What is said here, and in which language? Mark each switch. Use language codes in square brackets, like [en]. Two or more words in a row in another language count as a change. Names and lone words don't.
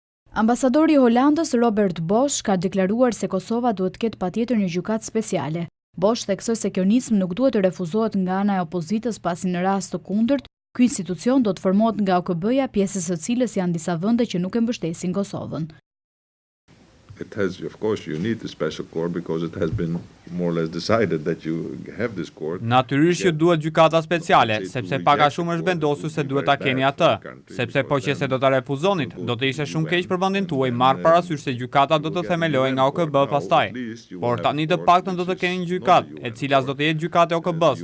[sq] Ambasadori i Holandës Robert Bosch ka deklaruar se Kosova duhet të ketë patjetër një gjykatë speciale. Bosch theksoi se kjo nismë nuk duhet të refuzohet nga ana e opozitës pasi në rast të kundërt, ky institucion do të formohet nga OKB-ja, pjesës së cilës janë disa vende që nuk e mbështesin Kosovën. [en] It has, of course, you need a special court because it has been more or less decided that you have this court. [sq] Natyrisht që duhet gjykata speciale, sepse pak a shumë është vendosur se duhet ta keni atë, sepse po që se do ta refuzonit, do të ishte shumë keq për vendin tuaj, marr parasysh se gjykata do të themelohej nga OKB pastaj. Por tani të paktën do të keni një gjykatë, e cila do të jetë gjykatë e OKB-s.